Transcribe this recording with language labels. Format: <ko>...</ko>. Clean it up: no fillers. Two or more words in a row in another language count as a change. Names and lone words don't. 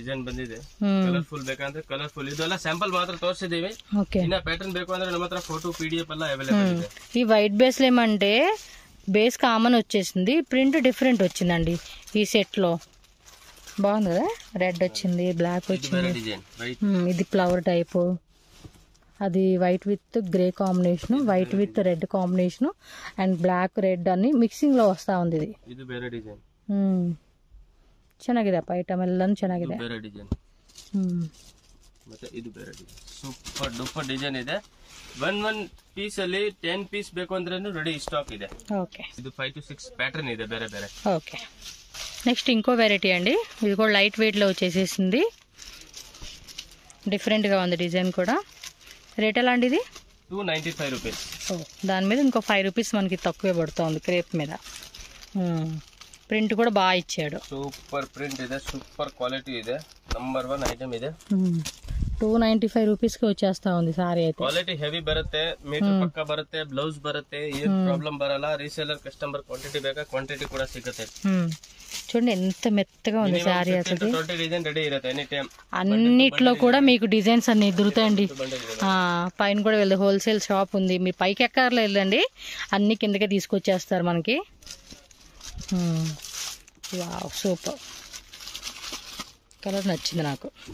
<te>ఈ</te> <en>white base</en> <te>లో ఏమంటే</te> <en>base common</en> <te>వచ్చేసింది,</te> <en>print different</en> <te>వచ్చిందండి ఈ సెట్ లో. బాగుంది కదా, రెడ్ వచ్చింది, బ్లాక్ వచ్చింది. ఇది</te> <en>flower type,</en> <te>అది</te> <en>white with grey combination, white with red combination and black red</en> <te>అని మిక్సింగ్ లో వస్తా ఉంది.</te> <kn>ఇది ಚೆನ್ನಾಗಿದೆ ಐಟಮ್ ಎಲ್ಲ ಚೆನ್ನಾಗಿದೆ.</kn> <en>super duper design</en> <kn>ಇದೆ.</kn> <en>one piece</en> <kn>ಅಲ್ಲಿ 10 ಪೀಸ್ ಬೇಕು ಅಂದ್ರೆ</kn> <en>ready stock</en> <kn>ಇದೆ.</kn> <te>ఓకే,</te> <kn>ಇದು 5 to 6 ప్యాటర్న్ ಇದೆ ಬೇರೆ ಬೇರೆ.</kn> <te>ఓకే, నెక్స్ట్ ఇంకో వెరైటీ అండి. ఇది కూడా</te> <en>light weight</en> <te>లో వచ్చేసేసింది. డిఫరెంట్ గా ఉంది డిజైన్ కూడా. రేట్ ఎలా అండి ఇది? 295 రూపీస్. దాని మీద ఇంకో 5 రూపీస్ మనకి తక్కువే పడుతుంది క్రేప్ మీద. ప్రింట్ కూడా బాగా ఇచ్చాడు.</te> <en>super print</en> <kn>ಇದೆ,</kn> <en>super quality</en> <kn>ಇದೆ, ನಂಬರ್ 1 ఐటమ్ ಇದೆ.</kn> <te>295 రూపీస్ కి వచ్చేస్తా ఉంది సారీ అయితే.</te> <kn>క్వాలిటీ ಹೆವಿ ಬರುತ್ತೆ, ಮೀಟರ್ ಪಕ್ಕ ಬರುತ್ತೆ, ಬ್ಲೌಸ್ ಬರುತ್ತೆ, ಏನ್ ಪ್ರಾಬ್ಲಮ್ ಬರಲ್ಲ.</kn> <en>reseller customer quantity</en> <kn>ಬೇಕಾ ಕ್ವಾಂಟಿಟಿ ಕೂಡ ಸಿಗುತ್ತೆ.</kn> <te>చూడండి ఎంత మెత్తగా ఉంది సారీ అసలు.</te> <kn>20</kn> <en>design ready</en> <kn>ಇರುತ್ತೆ</kn> <en>any time.</en> <te>అన్నిట్లో కూడా మీకు డిజైన్స్ అన్ని దొరుకుతాయండి. పైన కూడా వెళ్ళి</te> <en>wholesale shop</en> <te>ఉంది, మీ పైకి ఎక్కర్లో వెళ్ళండి, అన్ని కిందకే తీసుకొచ్చేస్తారు మనకి. వావ్,</te> <en>super colour</en> <te>నచ్చింది నాకు.</te>